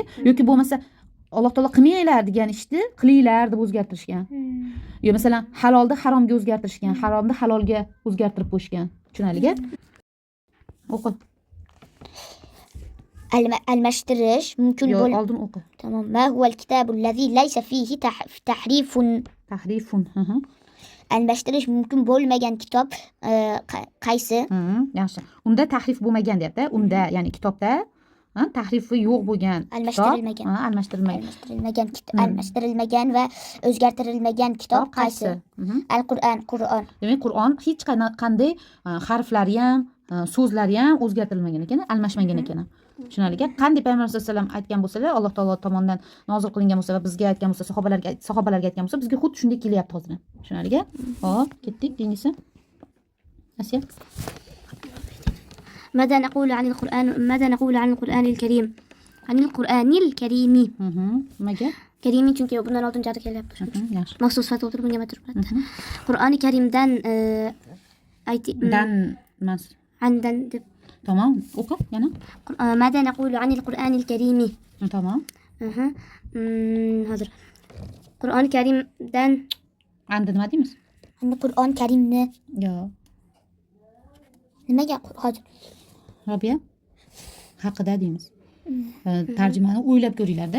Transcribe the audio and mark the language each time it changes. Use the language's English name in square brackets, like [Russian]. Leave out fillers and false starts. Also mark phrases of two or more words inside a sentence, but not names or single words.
[Uzbek] Yoki bo'lmasa Alloh taolo qilmanglar degan ishni qilinglar deb o'zgartirishgan. Yo masalan halolni haromga o'zgartirishgan, haromni halolga o'zgartirib qo'yishgan. Tushunarligi? O'qi. Almashtirish mumkin Yo, bo'ladi. oldin o'qi. [Arabic] Tamam. ما هو الكتاب الذي ليس فيه تحريف. [Uzbek] Tahrifun. Almashtirish mumkin bo'lmagan kitob qaysi? Yaxshi. Unda tahrif bo'lmagan deyapti. Unda, ya'ni kitobda tahrifi yo'q bo'lgan Almashtirilmagan. Almashtirilmagan va o'zgartirilmagan kitob qaysi? Qur'on. Demak, Qur'on hech qanday harflari ham, so'zlari ham o'zgartirilmagan ekan, almashmagan ekan. Tushunarligi? Qanday payg'ambar [Arabic] صلى الله عليه وسلم [Uzbek] aytgan bo'lsalar, Alloh taolo tomonidan nozil qilingan bo'lsa va bizga aytgan bo'lsa, sahobalarga aytgan bo'lsa, bizga xuddi shunday kelyapti hozir. Tushunarligi? Hop, ketdik. Keyingisi. Asiya. [Arabic] ماذا نقول عن القرآن الكريم عن القرآن الكريم [Uzbek] Nimaga? كريمي chunki bundan oldin jari kelyapti. Yaxshi. Maxsus sifat o'tirib bunga majbur bo'ladi. Qur'oni Karimdan Dan emas. andan deb. Tamam. O'qi yana. [Arabic] ماذا نقول عن القرآن الكريم [Uzbek] Tamam. hozir Qur'oni Karimdan Endi nima deymiz? Endi Qur'on Karimni Yo'q. nimaga hozir Robiya haqida deymiz. Tarjimani o'ylab ko'ringlar-da.